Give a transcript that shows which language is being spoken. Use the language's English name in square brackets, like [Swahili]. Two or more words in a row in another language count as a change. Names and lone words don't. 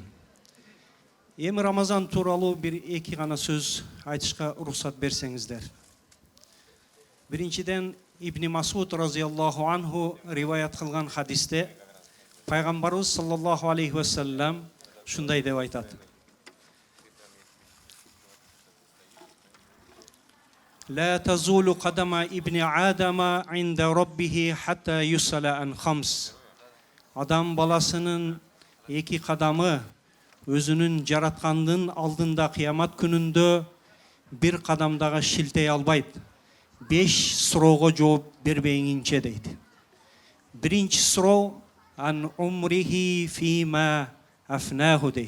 [Kyrgyz] Эми Рамазан тууралуу бир эки гана сөз айтышка уруксат берсеңиздер. Биринчиден Ибн Масуд [Arabic] رضي الله عنه [Kyrgyz] риваят кылган хадисте пайгамбарыбыз [Arabic] صلى الله عليه وسلم [Kyrgyz] шундай деп айтат. [Arabic] لا تزول قدم ابن آدم عند ربه حتى يسأل عن خمس. [Kyrgyz] Адам баласынын эки кадамы өзүнүн жараткандын алдында кыямат күнүндө бир кадамдагы шилтей албайт. 5 суроого жооп бербейинче дейт. Биринчи суроо [Arabic] عن عمره فيما أفناه [Kyrgyz] дейт.